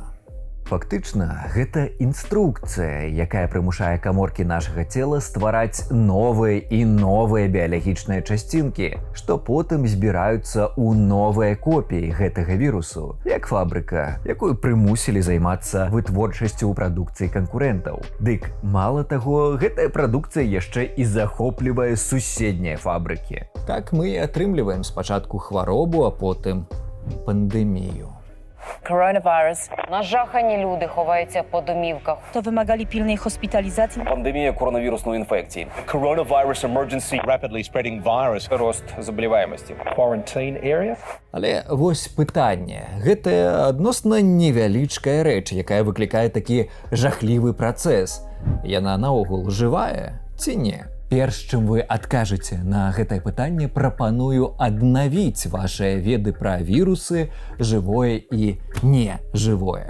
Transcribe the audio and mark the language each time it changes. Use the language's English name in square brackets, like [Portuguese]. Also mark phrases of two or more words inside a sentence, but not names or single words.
[Belarusian] Фактычна, гэта інструкцыя, якая прымушае каморкі нашага цела ствараць новыя і новыя біялагічныя часцінкі, што потым збіраюцца ў новыя копіі гэтага вірусу, як фабрыка, якую прымусілі займацца вытворчасцю ў прадукцыі канкурэнтаў. Дык, мала таго, гэтая прадукцыя яшчэ і захоплівае суседнія фабрыкі. Так мы і атрымліваем спачатку хваробу, а потым пандэмію. [Ukrainian] Коронавірус. Нажахані люди ховаються по домівках. То вимагали пільної госпіталізації. Пандемія коронавірусної інфекції. [English] Coronavirus emergency. Rapidly spreading virus. [Ukrainian] Рост заболіваємості. [English] Quarantine area. [Belarusian] Але вось пытанне. Гэта адносна невялічкая рэч, якая выклікае такі жахлівы працэс. Яна наогул жывая ці не? Перш чым вы адкажаце на гэтае пытанне, прапаную аднавіць вашыя веды пра вірусы, жывое і нежывое.